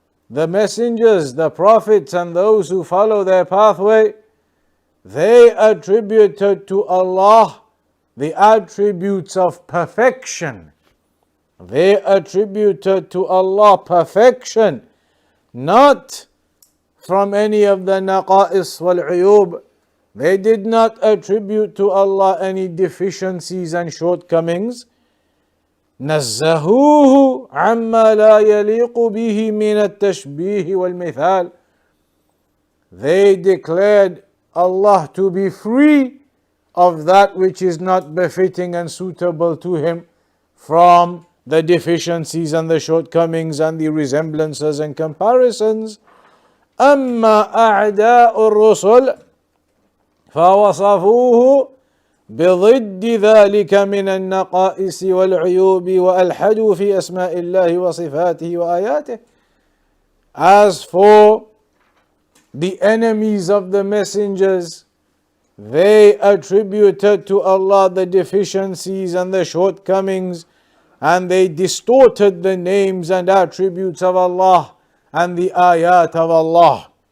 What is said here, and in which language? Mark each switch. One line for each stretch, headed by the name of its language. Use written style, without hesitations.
English: The messengers, the prophets, and those who follow their pathway, they attributed to Allah the attributes of perfection. They attributed to Allah perfection, not from any of the
Arabic: naqa'is wal-uyub.
English: They did not attribute to Allah any deficiencies and shortcomings.
Arabic: نزهوه عما لا يليق به من التشبيه والمثال.
English: They declared Allah to be free of that which is not befitting and suitable to him from the deficiencies and the shortcomings and the resemblances and comparisons.
Arabic: أما أعداء الرسل فوصفوه بضد ذلك من النقائص والعيوب وألحدوا في أسماء الله وصفاته وآياته.
English: As for the enemies of the messengers, they attributed to Allah the deficiencies and the shortcomings, and they distorted the names and attributes of Allah and the ayat of Allah.